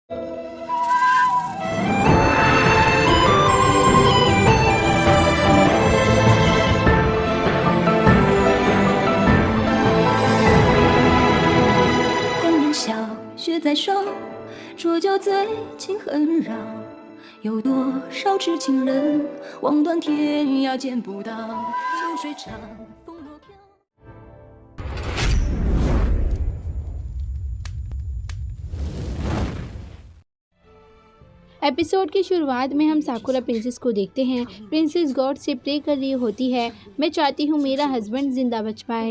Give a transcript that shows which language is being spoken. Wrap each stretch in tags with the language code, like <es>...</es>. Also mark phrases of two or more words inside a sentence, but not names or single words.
<zh>光阴小雪在手，浊酒醉情恨绕，有多少痴情人望断天涯见不到，秋水长风落飘。</zh> <hi>एपिसोड की शुरुआत में हम साकुरा प्रिंसेस को देखते हैं। प्रिंसेस गॉड से प्रे कर रही होती है, मैं चाहती हूँ मेरा हस्बैंड जिंदा बच पाए।</hi>